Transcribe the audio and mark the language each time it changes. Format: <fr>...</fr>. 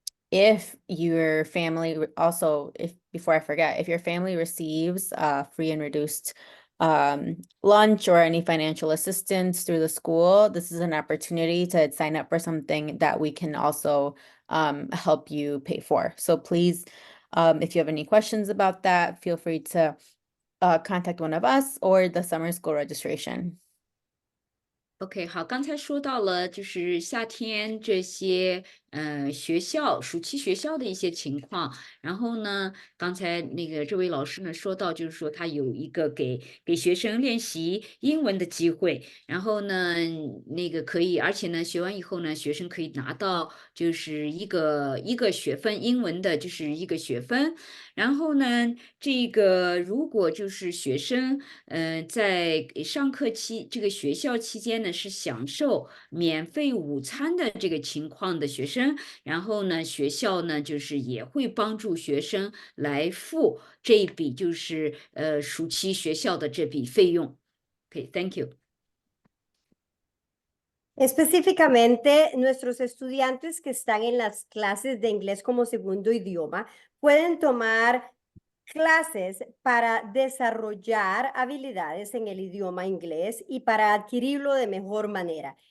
<en>If your family also, before I forget, if your family receives free and reduced lunch or any financial assistance through the school, this is an opportunity to sign up for something that we can also help you pay for. So please, if you have any questions about that, feel free to contact one of us or the summer school registration.</en> <zh>OK，好，刚才说到了就是夏天这些暑期学校的一些情况。然后呢，刚才那个这位老师呢说到，就是说他有一个给学生练习英文的机会。然后呢，那个可以，而且呢，学完以后呢，学生可以拿到就是一个学分，英文的就是一个学分。然后呢，这个如果就是学生，在上课这个学校期间呢，是享受免费午餐的这个情况的学生，然后呢，学校呢就是也会帮助学生来付这一笔就是暑期学校的这笔费用。</zh> <en>Okay, thank you.</en> <es>Específicamente, nuestros estudiantes que están en las clases de inglés como segundo idioma pueden tomar clases para desarrollar habilidades en el idioma inglés y para adquirirlo de mejor manera.</es>